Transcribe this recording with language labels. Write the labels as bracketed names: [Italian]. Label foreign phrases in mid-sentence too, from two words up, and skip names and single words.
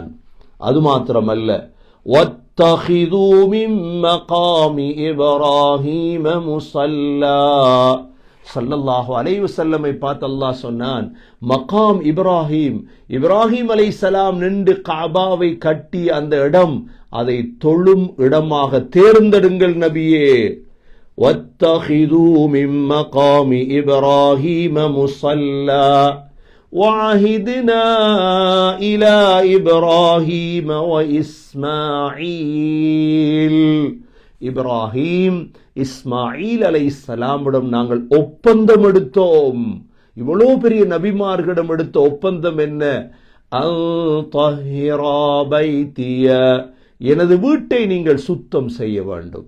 [Tamil] அது மாத்திரமல்ல, [Arabic] واتخذوا من مقام إبراهيم مصلى, صلى الله عليه وسلم [Tamil] பார்த்து அல்லாஹ் சொன்னான், மகாம் இப்ராஹிம், இப்ராஹிம் அலைஹிஸ்ஸலாம் நின்று கஅபாவை கட்டி அந்த இடம், அதை தொழும் இடமாக தேர்ந்தெடுங்கள் நபியே. [Arabic] واتخذوا من مقام إبراهيم مصلى وعهدنا إلى إبراهيم وإسماعيل, [Tamil] இப்ராஹிம் இஸ்மாயில் அலைஹிஸ்ஸலாமிடம் நாங்கள் ஒப்பந்தம் எடுத்தோம். இவ்வளவு பெரிய நபிமார்களிடம் எடுத்த ஒப்பந்தம் என்ன? [Arabic] أن طهرا بيتي, [Tamil] எனது வீட்டை நீங்கள் சுத்தம் செய்ய வேண்டும்.